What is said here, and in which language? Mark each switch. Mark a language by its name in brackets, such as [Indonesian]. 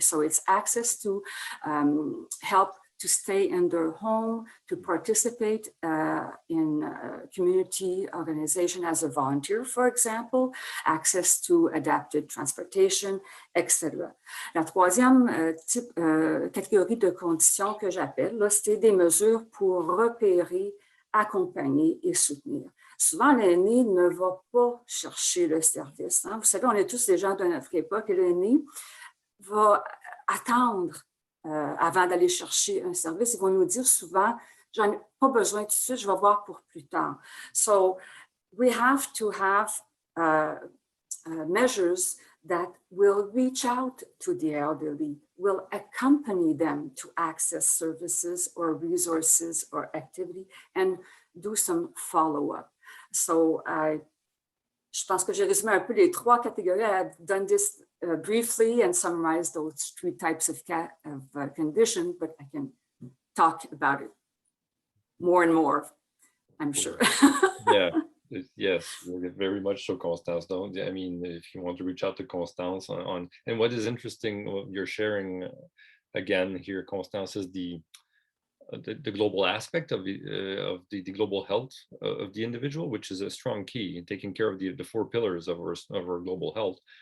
[English] So it's access to help to stay in their home, to participate in community organization as a volunteer, for example, access to adapted transportation, etc. [French] La troisième catégorie de conditions que j'appelle, c'est des mesures pour repérer, accompagner et soutenir. Souvent, l'aîné ne va pas chercher le service. Hein. Vous savez, on est tous des gens de notre époque et l'aîné va attendre avant d'aller chercher un service. Ils vont nous dire souvent, j'en ai pas besoin tout de suite, je vais voir pour plus tard. [English] So we have to have measures that will reach out to the elderly, will accompany them to access services or resources or activity and do some follow-up. [French] So je pense que j'ai résumé un peu les trois catégories. [English] I've done this briefly and summarize those three types of conditions, but I can talk about it more and more, I'm sure. Yeah, yes, very much so, Constance. Don't I mean, if you want to reach out to Constance on and what is interesting, what you're sharing again here, Constance, is the global aspect of the global health of the individual, which is a strong key in taking care of the four pillars of our global health.